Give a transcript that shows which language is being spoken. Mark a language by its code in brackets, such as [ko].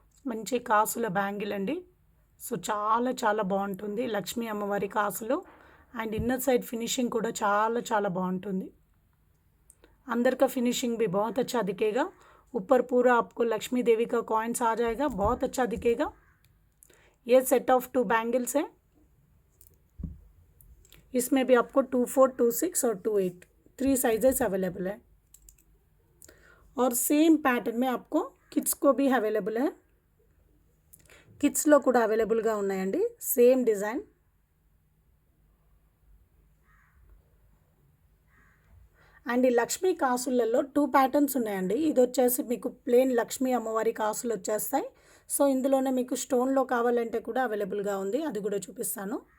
[te] మంచి కాసుల బ్యాంగిల్ అండి. సో చాలా చాలా బాగుంటుంది లక్ష్మీ అమ్మవారి కాసులు. అండ్ ఇన్నర్ సైడ్ फिनिशिंग కూడా చాలా చాలా బాగుంటుంది. [hi] अंदर का फिनिशिंग भी बहुत अच्छा दिखेगा. ऊपर पूरा आपको लक्ष्मी देवी का कॉइन्स आ जाएगा, बहुत अच्छा दिखेगा. ये सेट ऑफ 2 बैंगल्स है. इसमें भी आपको 2, 4, 2, 6 और 2, 8 3 साइजेस अवेलेबल है. और सेम पैटर्न में आपको किड्स को भी अवेलेबल है. [te] కిడ్స్లో కూడా అవైలబుల్గా ఉన్నాయండి సేమ్ డిజైన్. అండ్ ఈ లక్ష్మీ కాసులలో 2 ప్యాటర్న్స్ ఉన్నాయండి. ఇది వచ్చేసి మీకు ప్లెయిన్ లక్ష్మీ అమ్మవారి కాసులు వచ్చేస్తాయి. సో ఇందులోనే మీకు స్టోన్లో కావాలంటే కూడా అవైలబుల్గా ఉంది, అది కూడా చూపిస్తాను.